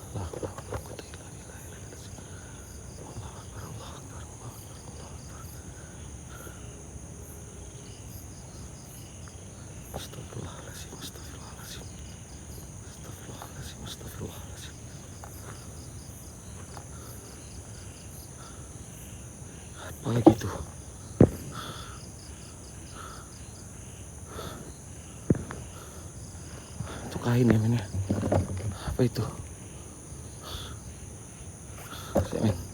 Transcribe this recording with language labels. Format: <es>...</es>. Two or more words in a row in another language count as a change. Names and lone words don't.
<ar>لا حول ولا قوة إلا بالله. الله أكبر، الله أكبر، الله أكبر، الله أكبر. أستغفر الله العظيم، أستغفر الله العظيم. أستغفر الله العظيم.</ar> <id>Apa lagi tuh? Kain ya men ya. Apa itu? Men.</id>